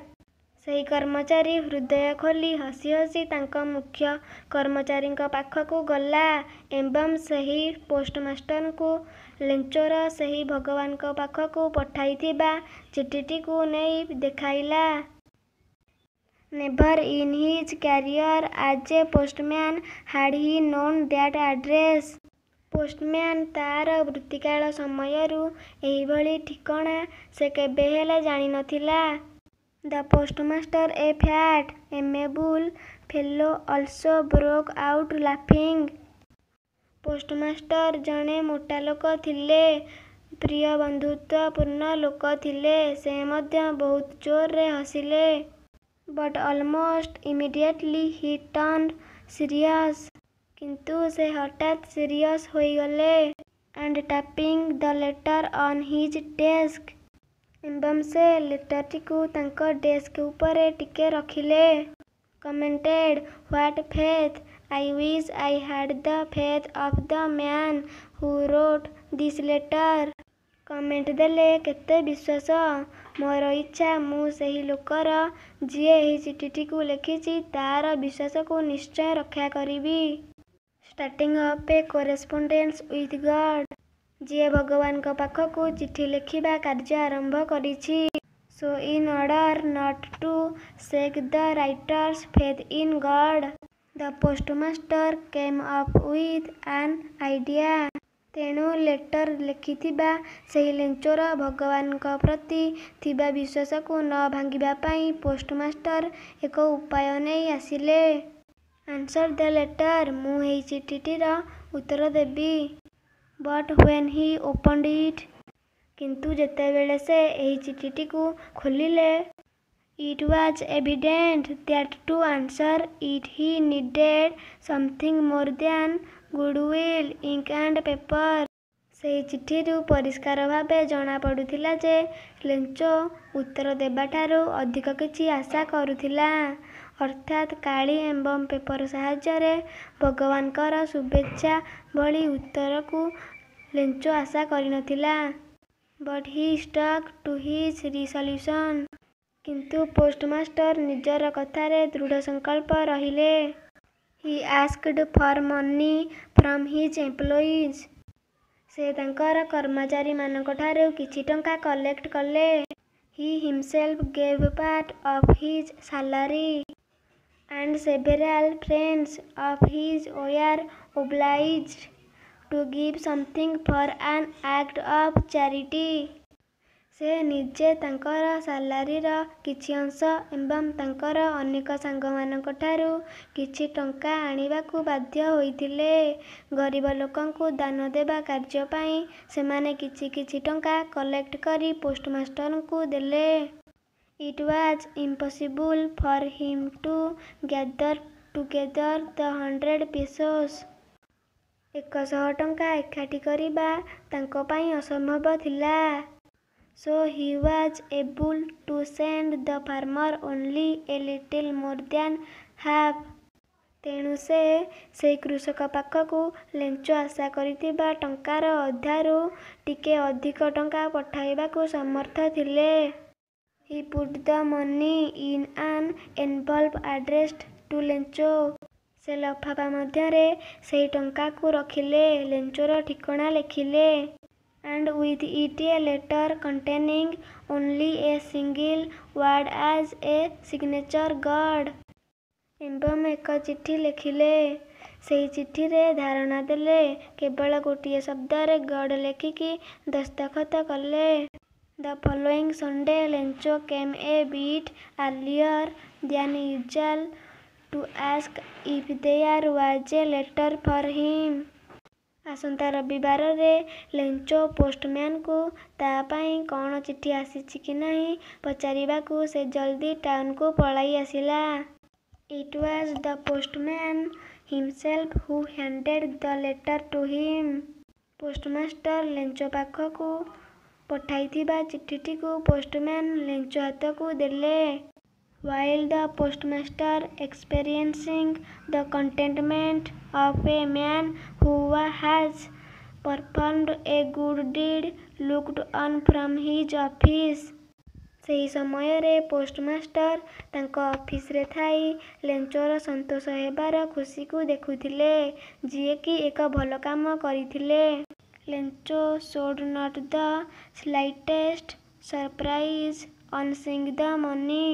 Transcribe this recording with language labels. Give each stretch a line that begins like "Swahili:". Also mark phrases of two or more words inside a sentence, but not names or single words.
Odia: ସେହି କର୍ମଚାରୀ ହୃଦୟ ଖୋଲି ହସି ହସି ତାଙ୍କ ମୁଖ୍ୟ କର୍ମଚାରୀଙ୍କ ପାଖକୁ ଗଲା ଏବଂ ସେହି ପୋଷ୍ଟମାଷ୍ଟରଙ୍କୁ ଲେଞ୍ଚୋର ସେହି ଭଗବାନଙ୍କ ପାଖକୁ ପଠାଇଥିବା ଚିଠିଟିକୁ ନେଇ ଦେଖାଇଲା।
English: Never in his career as a postman had he known that address.
Odia: ପୋଷ୍ଟମ୍ୟାନ୍ ତାର ବୃତ୍ତିକାଳ ସମୟରୁ ଏହିଭଳି ଠିକଣା ସେ କେବେ ହେଲେ ଜାଣିନଥିଲା।
English: The postmaster, a fat, amiable fellow, also broke out laughing.
Odia: पोस्टमास्टर जଣେ ମୋଟା ଲୋକ ଥିଲେ, ପ୍ରିୟ ବନ୍ଧୁତ୍ୱପୂର୍ଣ୍ଣ ଲୋକ ଥିଲେ। ସେ ମଧ୍ୟ ବହୁତ ଜୋରରେ ହସିଲେ।
English: But almost immediately he turned serious.
Odia: କିନ୍ତୁ ସେ ହଠାତ୍ ସିରିୟସ୍ ହୋଇଗଲେ।
English: And tapping the letter on his desk.
Odia: ଏବଂ ସେ ଲେଟରଟିକୁ ତାଙ୍କ ଡେସ୍କ ଉପରେ ଟିକେ ରଖିଲେ।
English: Commented, What faith! I wish I had the faith of the man who wrote this letter.
Odia: କମେଣ୍ଟ ଦେଲେ, କେତେ ବିଶ୍ୱାସ! ମୋର ଇଚ୍ଛା ମୁଁ ସେହି ଲୋକର ଯିଏ ଏହି ଚିଠିଟିକୁ ଲେଖିଛି ତାର ବିଶ୍ୱାସକୁ ନିଶ୍ଚୟ ରକ୍ଷା କରିବି।
English: Starting up a correspondence with God.
Odia: ଯିଏ ଭଗବାନଙ୍କ ପାଖକୁ ଚିଠି ଲେଖିବା କାର୍ଯ୍ୟ ଆରମ୍ଭ କରିଛି।
English: So in order not to shake the writer's faith in God, the postmaster came up with an idea.
Odia: ତେଣୁ ଲେଟର ଲେଖିଥିବା ସେହି ଲେଞ୍ଚର ଭଗବାନଙ୍କ ପ୍ରତି ଥିବା ବିଶ୍ୱାସକୁ ନ ଭାଙ୍ଗିବା ପାଇଁ ପୋଷ୍ଟମାଷ୍ଟର ଏକ ଉପାୟ ନେଇ ଆସିଲେ।
English: Answer the letter.
Odia: ମୁଁ ଏହି ଚିଠିଟିର ଉତ୍ତର ଦେବି।
English: But when he opened it,
Odia: କିନ୍ତୁ ଯେତେବେଳେ ସେ ଏହି ଚିଠିଟିକୁ ଖୋଲିଲେ,
English: it was evident that to answer it he needed something more than goodwill, ink and paper.
Odia: ସେହି ଚିଠିରୁ ପରିଷ୍କାର ଭାବେ ଜଣାପଡ଼ୁଥିଲା ଯେ ଲେଞ୍ଚ ଉତ୍ତର ଦେବାଠାରୁ ଅଧିକ କିଛି ଆଶା କରୁଥିଲା, ଅର୍ଥାତ୍ କାଳି ଏବଂ ପେପର ସାହାଯ୍ୟରେ ଭଗବାନଙ୍କର ଶୁଭେଚ୍ଛା ଭଳି ଉତ୍ତରକୁ ଲେଞ୍ଚ ଆଶା କରିନଥିଲା।
English: But he stuck to his resolution.
Odia: କିନ୍ତୁ ପୋଷ୍ଟମାଷ୍ଟର ନିଜର କଥାରେ ଦୃଢ଼ ସଂକଳ୍ପ ରହିଲେ।
English: He asked for money from his employees.
Odia: ସେ ତାଙ୍କର କର୍ମଚାରୀମାନଙ୍କଠାରୁ କିଛି ଟଙ୍କା କଲେକ୍ଟ କଲେ।
English: He himself gave part of his salary. And several friends of his were obliged to give something for an act of charity.
Odia: ସେ ନିଜେ ତାଙ୍କର ସାଲାରୀର କିଛି ଅଂଶ ଏବଂ ତାଙ୍କର ଅନେକ ସାଙ୍ଗମାନଙ୍କଠାରୁ କିଛି ଟଙ୍କା ଆଣିବାକୁ ବାଧ୍ୟ ହୋଇଥିଲେ। ଗରିବ ଲୋକଙ୍କୁ ଦାନ ଦେବା କାର୍ଯ୍ୟ ପାଇଁ ସେମାନେ କିଛି କିଛି ଟଙ୍କା କଲେକ୍ଟ କରି ପୋଷ୍ଟମାଷ୍ଟରଙ୍କୁ ଦେଲେ।
English: It was impossible for him to gather together the 100 pesos.
Odia: 100 ଟଙ୍କା ଏକାଠି କରିବା ତାଙ୍କ ପାଇଁ ଅସମ୍ଭବ ଥିଲା।
English: So he was able to send the farmer only a little more than half.
Odia: ତେଣୁ ସେ ସେହି କୃଷକ ପାଖକୁ ଲେଞ୍ଚ ଆଶା କରିଥିବା ଟଙ୍କାର ଅଧାରୁ ଟିକେ ଅଧିକ ଟଙ୍କା ପଠାଇବାକୁ ସମର୍ଥ ଥିଲେ।
English: He put the money in an envelope addressed to ଲେଞ୍ଚ.
Odia: ସେ ଲଫାଫା ମଧ୍ୟରେ ସେହି ଟଙ୍କାକୁ ରଖିଲେ, ଲେଞ୍ଚର ଠିକଣା ଲେଖିଲେ।
English: And with it a letter containing only a single word as a signature God.
Odia: ଏବଂ ଏକ ଚିଠି ଲେଖିଲେ। ସେହି ଚିଠିରେ ଧାରଣା ଦେଲେ, କେବଳ ଗୋଟିଏ ଶବ୍ଦରେ ଗଡ୍ ଲେଖିକି ଦସ୍ତଖତ କଲେ।
English: The following Sunday ଲେଞ୍ଚ came a bit earlier than usual to ask if there was a letter for him.
Odia: ଆସନ୍ତା ରବିବାରରେ ଲେଞ୍ଚ ପୋଷ୍ଟମ୍ୟାନକୁ ତା ପାଇଁ କ'ଣ ଚିଠି ଆସିଛି କି ନାହିଁ ପଚାରିବାକୁ ସେ ଜଲ୍ଦି ଟାଉନକୁ ପଳାଇ ଆସିଲା।
English: It was the postman himself who handed the letter to him.
Odia: ପୋଷ୍ଟମାଷ୍ଟର ଲେଞ୍ଚ ପାଖକୁ ପଠାଇଥିବା ଚିଠିଟିକୁ ପୋଷ୍ଟମ୍ୟାନ ଲେଞ୍ଚ ହାତକୁ ଦେଲେ।
English: While the postmaster, experiencing the contentment of a man who has performed a good deed, looked on from his office.
Odia: ସେହି ସମୟରେ ପୋଷ୍ଟମାଷ୍ଟର ତାଙ୍କ ଅଫିସରେ ଥାଇ ଲେଞ୍ଚର ସନ୍ତୋଷ ହେବାର ଖୁସିକୁ ଦେଖୁଥିଲେ, ଯିଏକି ଏକ ଭଲ କାମ କରିଥିଲେ।
English: ଲେଞ୍ଚ showed not the slightest surprise on seeing the money.